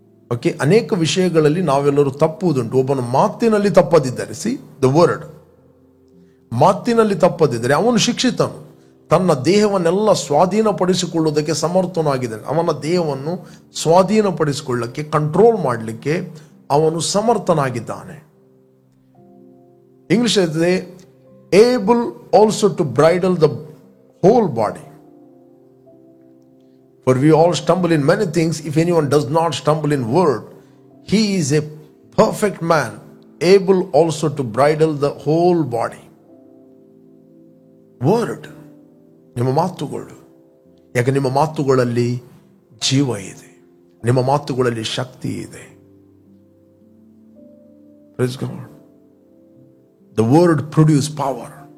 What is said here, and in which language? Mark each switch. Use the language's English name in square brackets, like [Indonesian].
[Kannada] Okay, ಅನೇಕ ವಿಷಯಗಳಲ್ಲಿ ನಾವೆಲ್ಲರೂ ತಪ್ಪುವುದುಂಟು. ಒಬ್ಬನು ಮಾತಿನಲ್ಲಿ ತಪ್ಪದಿದ್ದರೆ, [English] see the word, [Kannada] ಮಾತಿನಲ್ಲಿ ತಪ್ಪದಿದ್ದರೆ ಅವನು ಶಿಕ್ಷಿತನು, ತನ್ನ ದೇಹವನ್ನೆಲ್ಲ ಸ್ವಾಧೀನಪಡಿಸಿಕೊಳ್ಳುವುದಕ್ಕೆ ಸಮರ್ಥನಾಗಿದ್ದಾನೆ. ಅವನ ದೇಹವನ್ನು ಸ್ವಾಧೀನಪಡಿಸಿಕೊಳ್ಳಕ್ಕೆ, ಕಂಟ್ರೋಲ್ ಮಾಡಲಿಕ್ಕೆ ಅವನು ಸಮರ್ಥನಾಗಿದ್ದಾನೆ. ಇಂಗ್ಲಿಷ್ ಹೇಳ್ತದೆ, [English] Able also to bridle the whole body. For we all stumble in many things. If anyone does not stumble in word, he is a perfect man, able also to bridle the whole body. [Kannada] Word, ನಿಮ್ಮ ಮಾತುಗಳು. ಯಾಕೆ ನಿಮ್ಮ ಮಾತುಗಳಲ್ಲಿ ಜೀವ ಇದೆ, ನಿಮ್ಮ ಮಾತುಗಳಲ್ಲಿ ಶಕ್ತಿ ಇದೆ. [English] Praise God. The word produce power.